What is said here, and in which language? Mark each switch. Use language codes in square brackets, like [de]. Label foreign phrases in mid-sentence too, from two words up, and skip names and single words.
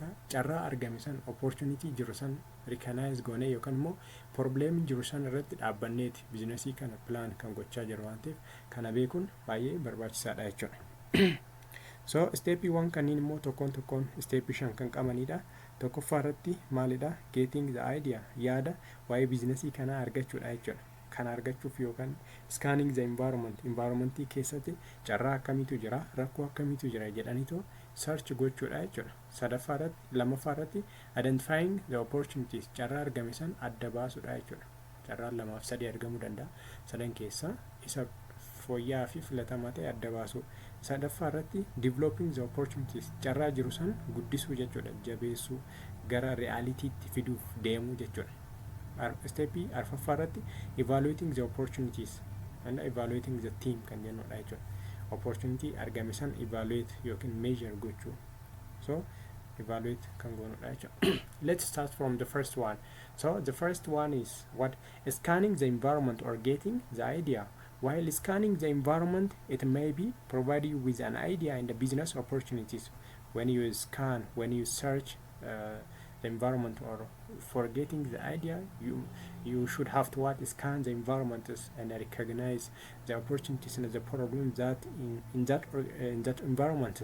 [om] Carraa argame san, opportunity jiru san recognize goonee yookaan immoo problem jiru san irratti dhaabbanneeti biizinasii kana plan kan gochaa jiru waan ta'eef kana beekuun baay'ee barbaachisaadha jechuudha. So steepiiwwan kanneen immoo tokkoon steepii 5 kan qabanidha. Tokkoffaa irratti maalidha? [en] Getting the idea, [om] yaada waa'ee biizinasii kana argachuudha jechuudha. Kana argachuuf yookaan [en] scanning the environmentii [om] keessatti carraa akkamiitu jira, rakkoo akkamiitu jira jedhaniitu search gochuudha jechuudha. Lammaffaa irratti [en] identifying the opportunities, [om] carraa argame san adda baasuudha jechuudha. Carraan 2 fi 3 argamuu danda'a. Sadan keessaa isa fooyya'aa fi filatamaa ta'e adda baasu. Sadaffaa irratti [en] developing the opportunities, [om] carraa jiru san guddisuu jechuudha, jabeessuu, gara realitytti fiduuf deemuu jechuudha. Steepii arfaffaa irratti [en] evaluating the opportunities and evaluating the team [om] kan jennudha jechuudha. Opportunity argame san evaluate yookiin measure gochuu. So evaluate kan goonudha jechuudha. [en] Let's start from the first one. So the first one is what? Scanning the environment or getting the idea. While scanning the environment, it may be provide you with an idea in the business opportunities. When you scan, when you search the environment, or for getting the idea, you should have to scan the environment and recognize the opportunities and the problems that in that environment.